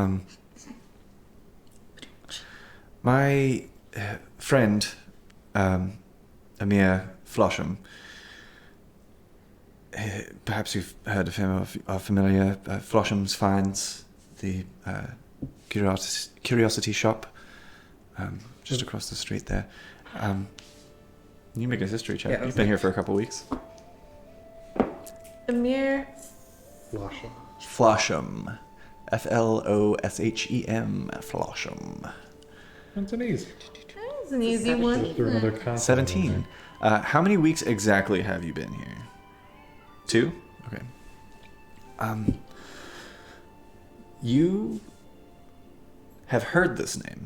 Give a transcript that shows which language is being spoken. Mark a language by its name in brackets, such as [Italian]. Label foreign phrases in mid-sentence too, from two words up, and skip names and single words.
[English] My friend, Amir Flosham, perhaps you've heard of him or are familiar. Flosham's Finds, the curiosity shop, just across the street there. You make a history check. Yeah, You've been here for a couple weeks. Amir. Flasha. Flosham. Floshem. Flosham. That's an easy. That was an easy one. Through another consonant in 17. How many weeks exactly have you been here? 2? Okay. You have heard this name.